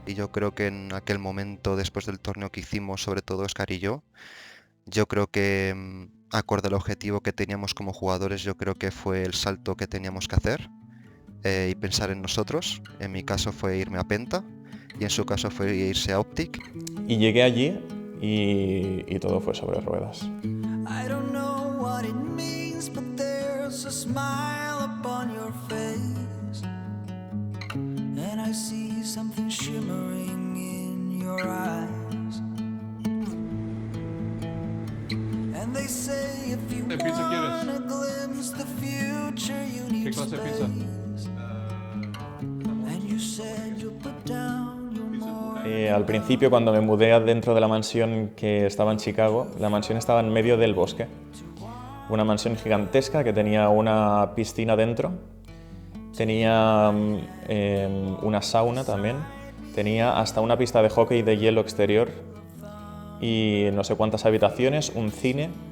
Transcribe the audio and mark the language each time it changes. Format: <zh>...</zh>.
<es>Y yo creo que en aquel momento, después del torneo que hicimos, sobre todo Óscar y yo creo que, acorde al objetivo que teníamos como jugadores, yo creo que fue el salto que teníamos que hacer y pensar en nosotros. En mi caso fue irme a Penta y en su caso fue irse a Optic. Y llegué allí y todo fue sobre ruedas.</es> <en>I don't know what it means, but there's a smile upon your face, and I see something shimmering in your eyes. And they say if you want a glimpse the future you need</en> <es>¿Qué clase de pizza?</es> <en>And you said you put down your more.</en> <es>Al principio, cuando me mudé adentro de la mansión que estaba en Chicago, la mansión estaba en medio del bosque. Una mansión gigantesca que tenía una piscina dentro, tenía una sauna también, tenía hasta una pista de hockey de hielo exterior y no sé cuántas habitaciones, un cine.</es>